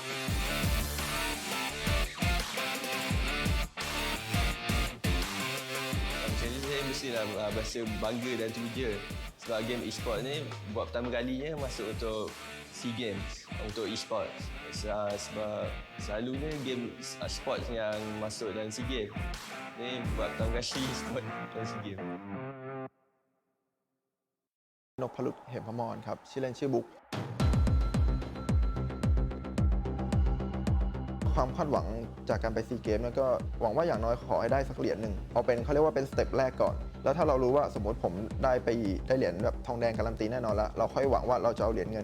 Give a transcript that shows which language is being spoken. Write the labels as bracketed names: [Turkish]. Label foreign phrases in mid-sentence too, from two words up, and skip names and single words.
[Malay] Saya mestilah berasa bangga dan teruja sebab [English] game esports [Malay] ni buat pertama kalinya masuk untuk SEA Games untuk esports. Sebab selalunya [English] game sports [Malay] yang masuk dalam SEA Games ni buat pertama kali esports dalam SEA Games. [Thai] นพลุตเหมพมรครับชื่อเล่นชื่อบุ๊กความคาดหวังจากการไปซีเกมเนี่ยก็หวังว่าอย่างน้อยขอให้ได้สักเหรียญหนึ่งเอาเป็นเขาเรียกว่าเป็นสเต็ปแรกก่อนแล้วถ้าเรารู้ว่าสมมติผมได้เหรียญแบบทองแดงการันตีแน่นอนแล้วเราค่อยหวังว่าเราจะเอาเหรียญเงิน